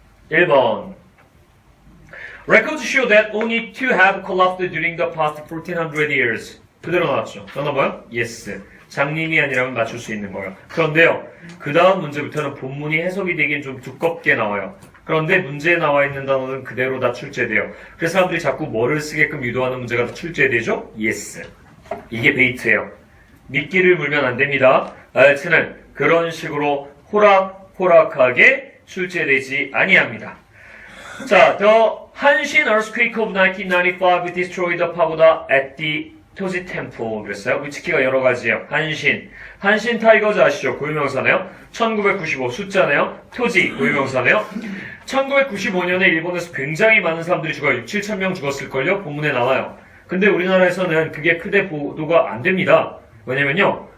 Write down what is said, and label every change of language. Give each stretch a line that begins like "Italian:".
English: 1번 Records show that only two have collapsed during the past 1400 years.
Korean: 그대로 나왔죠. 정답 뭐요? Yes. 장님이 아니라면 맞출 수 있는 거예요. 그런데요. 그 다음 문제부터는 본문이 해석이 되긴 좀 두껍게 나와요. 그런데 문제에 나와 있는 단어는 그대로 다 출제돼요. 그래서 사람들이 자꾸 뭐를 쓰게끔 유도하는 문제가 다 출제되죠? Yes. 이게 베이트예요. 미끼를 물면 안 됩니다. IELTS는 그런 식으로 호락호락하게 출제되지 아니합니다.
English: 자, the Hanshin earthquake of 1995 destroyed the pagoda at the Toji Temple.
Korean: 그랬어요. 위치키가 여러 가지예요. 한신 타이거즈 아시죠? 고유명사네요. 1995 숫자네요. 토지 고유명사네요. 1995년에 일본에서 굉장히 많은 사람들이 죽어요. 6, 7천 명 죽었을걸요? 본문에 나와요. 근데 우리나라에서는 그게 크게 보도가 안 됩니다. 왜냐면요.